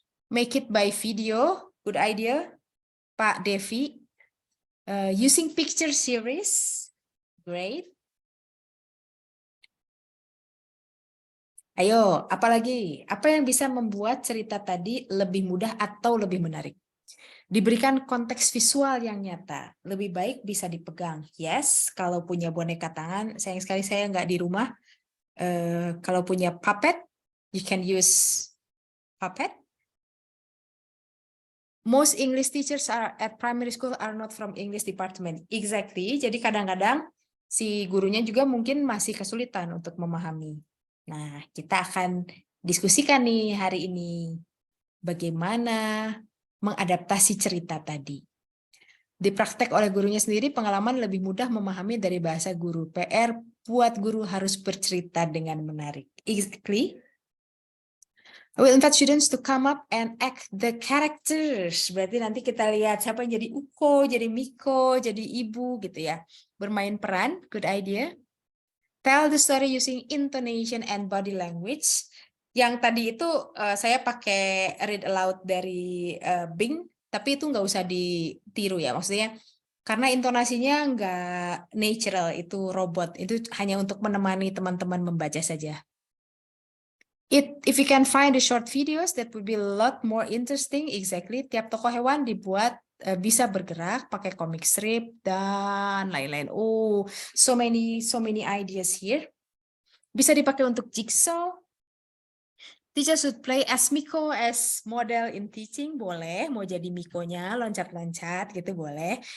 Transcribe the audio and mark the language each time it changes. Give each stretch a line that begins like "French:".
English: Make it by video, good idea. Pak Devi. Using picture series, great.
Indonesian: Ayo, apalagi? Apa yang bisa membuat cerita tadi lebih mudah atau lebih menarik? Diberikan konteks visual yang nyata. Lebih baik bisa dipegang. Yes, kalau punya boneka tangan, sayang sekali saya nggak di rumah. Kalau punya
English: puppet, you can use puppet. Most English teachers at primary school are not from English department.
Indonesian: Exactly. Jadi kadang-kadang si gurunya juga mungkin masih kesulitan untuk memahami. Nah, kita akan diskusikan nih hari ini bagaimana mengadaptasi cerita tadi. Dipraktek oleh gurunya sendiri, pengalaman lebih mudah memahami dari bahasa guru. PR buat guru harus bercerita dengan menarik.
English: Exactly. I will invite students to come up and act the characters.
Indonesian: Berarti nanti kita lihat siapa yang jadi Uko, jadi Miko, jadi Ibu gitu ya. Bermain peran,
English: good idea. Tell the story using intonation and body language.
Indonesian: Yang tadi itu saya pakai read aloud dari Bing, tapi itu nggak usah ditiru ya. Maksudnya karena intonasinya nggak natural, itu robot. Itu hanya untuk menemani teman-teman membaca saja.
English: If you can find the short videos, that would be a lot more interesting. Exactly.
Indonesian: Tiap tokoh hewan dibuat bisa bergerak pakai comic strip dan lain-lain.
English: Oh, so many ideas here.
Indonesian: Bisa dipakai untuk jigsaw.
English: Teacher should play as Miko as model in teaching,
Indonesian: boleh. Mau jadi Mikonya, loncat-loncat gitu boleh.